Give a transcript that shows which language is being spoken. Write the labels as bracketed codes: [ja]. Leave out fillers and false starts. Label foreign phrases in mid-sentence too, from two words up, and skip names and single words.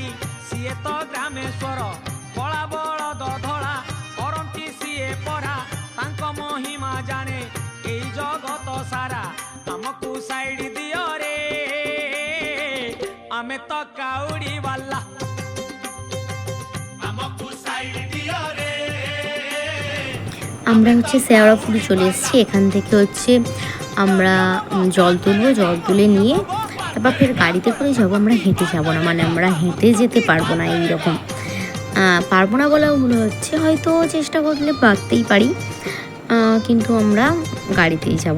[or] ସିଏ ତ ଗ୍ରାମେଶ୍ୱର କଳା ବଳଦ ଧଳା କରନ୍ତି ସିଏ ପରା ତାଙ୍କ ମହିମା ଜାଣେ ଏଇ ଜଗତ ସାରା ଆମକୁ ସାଇଡ ଦିଅ ରେ ଆମେ ତ କାଉଡ଼ି ବାଲା ଆମକୁ ସାଇଡ ଦିଅ রে [bn] আমরা হচ্ছে শেওড়াফুলি চলে এসেছি। এখান থেকে হচ্ছে আমরা জল তুলবো, জল তুলে নিয়ে তারপর ফের গাড়িতে করে যাবো। আমরা হেঁটে যাবো না, মানে আমরা হেঁটে যেতে পারবো না, এইরকম পারবো না বলা ভুল হচ্ছে, হয়তো চেষ্টা করলে পারতেই পারি, কিন্তু আমরা গাড়িতেই যাব।